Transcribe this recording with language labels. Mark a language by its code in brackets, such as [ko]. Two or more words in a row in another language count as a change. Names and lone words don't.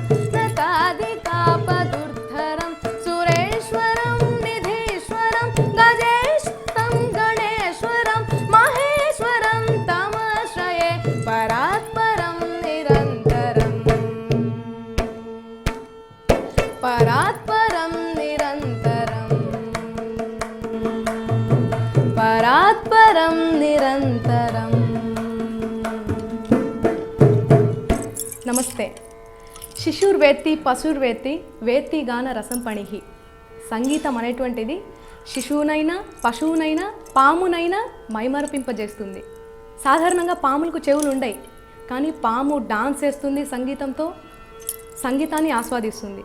[sa] न तादिकापदुर्धरं सुरेश्वरं निधीश्वरं गजेश्वरं गणेश्वरं महेश्वरं तमाश्रये परात्परं निरन्तरं परात्परं निरन्तरं परात्परं निरन्तरं। [te] నమస్తే. [sa] శిశుర్వేత్తి పశుర్వేత్తి వేత్తి గాన రసం పణిహి. [te] సంగీతం అనేటువంటిది శిశువునైనా పశువునైనా పామునైనా మైమరపింపజేస్తుంది. సాధారణంగా పాములకు చెవులు ఉండయి, కానీ పాము డాన్స్ చేస్తుంది, సంగీతంతో సంగీతాన్ని ఆస్వాదిస్తుంది.